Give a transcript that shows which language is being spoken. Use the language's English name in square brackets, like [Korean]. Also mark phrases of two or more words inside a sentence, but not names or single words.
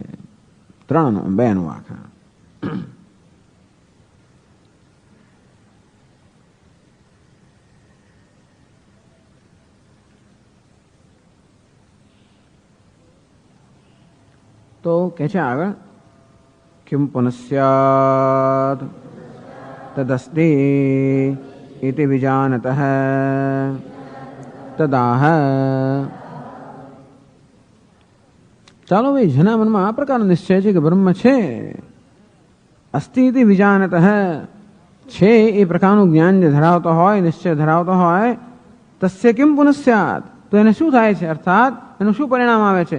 [Gujarati] બે અનુવાક. તો કે છે આગળ [Sanskrit] किम पुनस्यात् तदस्ति इति विजानतः तदाह. [Gujarati] ચાલો ભાઈ, જેના મનમાં આ પ્રકારનો નિશ્ચય છે કે બ્રહ્મ છે, [Sanskrit] अस्ति इति विजानतः [Gujarati] છે એ પ્રકારનું જ્ઞાન જે ધરાવતો હોય, નિશ્ચય ધરાવતો હોય, [Sanskrit] तस्य किम पुनस्यात, [Gujarati] તો એને શું થાય છે, અર્થાત એનું શું પરિણામ આવે છે?